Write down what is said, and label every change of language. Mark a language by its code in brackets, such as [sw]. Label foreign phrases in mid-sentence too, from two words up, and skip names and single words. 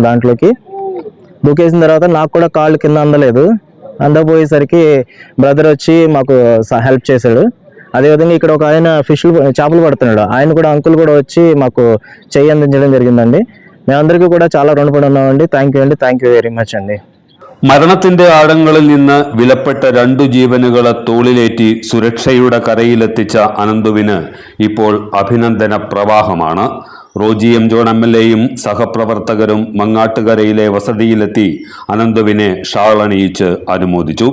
[te] దాంట్లోకి దూకేసిన తర్వాత నాకు కూడా కాళ్ళు కింద అందలేదు. అందపోయేసరికి బ్రదర్ వచ్చి మాకు హెల్ప్ చేశాడు. అదేవిధంగా ఇక్కడ ఒక ఆయన చేపలు పడుతున్నాడు, ఆయన కూడా అంకుల్ కూడా వచ్చి మాకు చెయ్యి అందించడం జరిగిందండి. మేమందరికీ కూడా చాలా రుణపడి ఉన్నామండి. [en] thank you very much [te] అండి. [ml] മരണത്തിന്റെ ആഴങ്ങളിൽ നിന്ന് വിലപ്പെട്ട 2 ജീവനുകളെ തോളിലേറ്റി സുരക്ഷയുടെ കരയിലെത്തിച്ച അനന്തുവിന് ഇപ്പോൾ അഭിനന്ദന പ്രവാഹമാണ്. റോജി എം ജോൺ MLAയും സഹപ്രവർത്തകരും മങ്ങാട്ടുകരയിലെ വസതിയിലെത്തി അനന്തുവിനെ ഷാൾ അണിയിച്ച് അനുമോദിച്ചു.